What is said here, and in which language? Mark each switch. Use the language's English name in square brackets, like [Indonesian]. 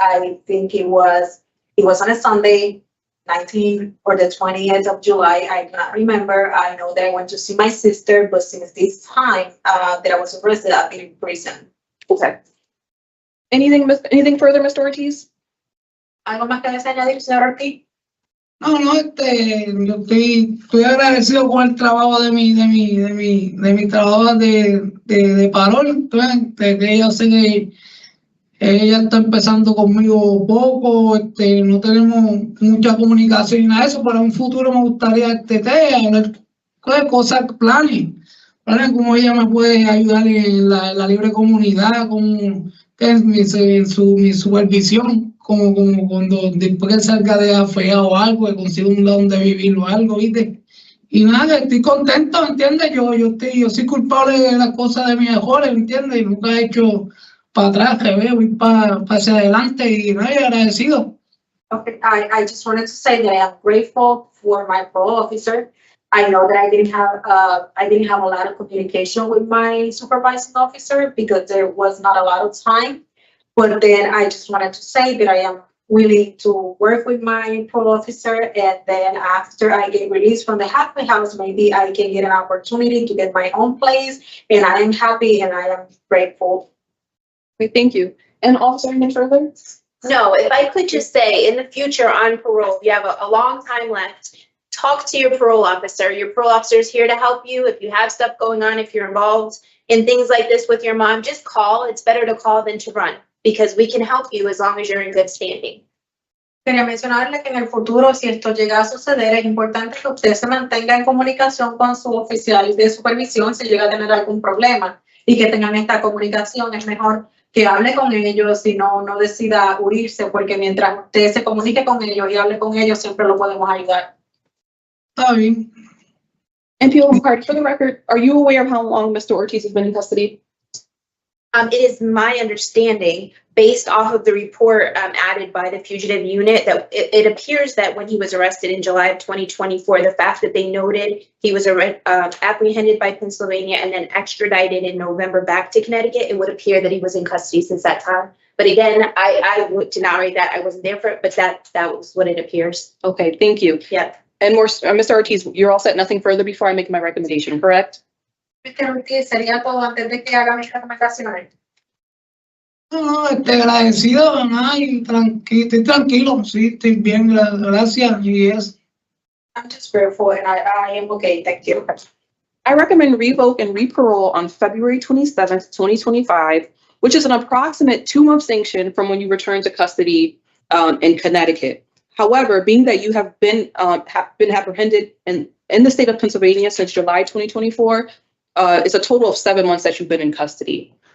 [English] I think it was on a Sunday, 19th or the 20th of July. I cannot remember. I know that I went to see my sister, but since this time that I was arrested, I've been in prison. Okay. Anything further, Mr. Ortiz? [Spanish] ¿Algo más que desea añadir, señor Ortiz? No, yo estoy agradecido con el trabajo de mi trabajo de Parol, que yo sé que ella está empezando conmigo poco, no tenemos mucha comunicación y nada de eso, pero en un futuro me gustaría hablar cosas, planes como ella me puede ayudar en la libre comunidad, como en mi supervisión, como cuando después que salga de afea o algo, que consiga un lado donde vivir o algo, ¿viste? Y nada, estoy contento, ¿entiendes? Yo soy culpable de las cosas de mis errores, ¿entiendes? Y nunca he hecho para atrás, que veo, ir para hacia adelante y nada, agradecido. [English] Okay, I just wanted to say that I am grateful for my parole officer. I know that I didn't have a lot of communication with my supervising officer because there was not a lot of time. But then I just wanted to say that I am willing to work with my parole officer, and then after I get released from the halfway house, maybe I can get an opportunity to get my own place, and I am happy and I am grateful. Okay, thank you. And also, anything further? No, if I could just say, in the future on parole, you have a long time left. Talk to your parole officer. Your parole officer is here to help you. If you have stuff going on, if you're involved in things like this with your mom, just call. It's better to call than to run, because we can help you as long as you're in good standing. [Spanish] Quería mencionarle que en el futuro, si esto llega a suceder, es importante que usted se mantenga en comunicación con su oficial de supervisión si llega a tener algún problema, y que tengan esta comunicación. Es mejor que hable con ellos y no decida huirse, porque mientras usted se comunique con ellos y hable con ellos, siempre lo podemos ayudar. Está bien. [English] And P.O. McCarty, for the record, are you aware of how long Mr. Ortiz has been in custody? It is my understanding, based off of the report added by the fugitive unit, that it appears that when he was arrested in July of 2024, the fact that they noted he was apprehended by Pennsylvania and then extradited in November back to Connecticut, it would appear that he was in custody since that time. But again, I would deny that. I wasn't there for it, but that was what it appears. Okay, thank you. Yeah. And more, Mr. Ortiz, you're all set. Nothing further before I make my recommendation, correct? Mr. [Spanish] Ortiz, sería todo antes de que haga mis recomendaciones. No, agradecido, nada, y estoy tranquilo, sí, estoy bien, gracias, y es. [English] I'm just grateful and I am okay, thank you. I recommend revoke and reparole on February 27th, 2025, which is an approximate 2-month sanction from when you return to custody in Connecticut. However, being that you have been apprehended in the state of Pennsylvania since July 2024, it's a total of 7 months that you've been in custody.